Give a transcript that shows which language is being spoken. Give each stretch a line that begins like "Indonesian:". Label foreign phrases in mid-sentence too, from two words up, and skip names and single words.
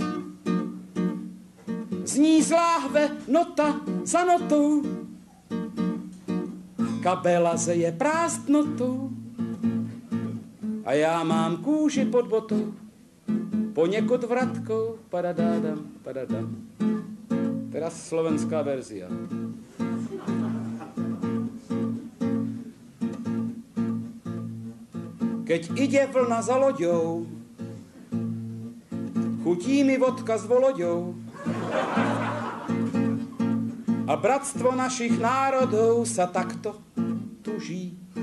Czech: Zní z láhve nota za notou, kabela zeje prázdnotou a já mám kůži pod botou, poněkud vratkou, padadádam, padadam.
Slovak: Teraz slovenská verzia. Keď ide vlna za loďou, chutí mi vodka s voloďou a bratstvo našich národov sa takto tuží.